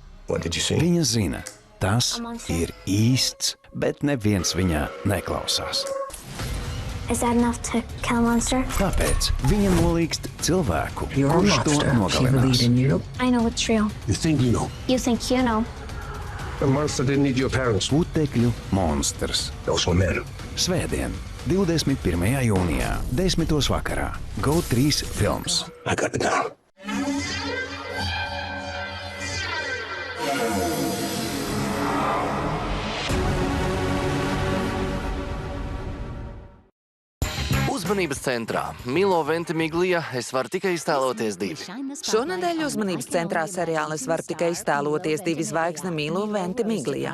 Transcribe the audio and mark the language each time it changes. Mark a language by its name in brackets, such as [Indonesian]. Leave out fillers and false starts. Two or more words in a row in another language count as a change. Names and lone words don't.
[Latvian] Viņa zina, tas ir īsts, bet neviens viņā neklausās. [English] Is that enough to kill a monster? [Latvian] Tāpēc viņa nolīgst cilvēku, [English] You're a [Latvian] kurš to [English] monster. She [Latvian] nogalinās. [English] believed in you. I know it's real. You think you know? You think you know? The monster didn't need your parents. [Latvian] Putekļu monstrs. [English] Those were men. [Latvian] Svētdien, 21. jūnijā, 10. vakarā. GO3 films. [English] I got it down. [Latvian] Uzmanības centrā Milo Ventimiglia, es varu tikai iztēloties divi. Šonedēļ uzmanības centrā seriāla Es varu tikai iztēloties divi zvaigzne Milo Ventimiglia.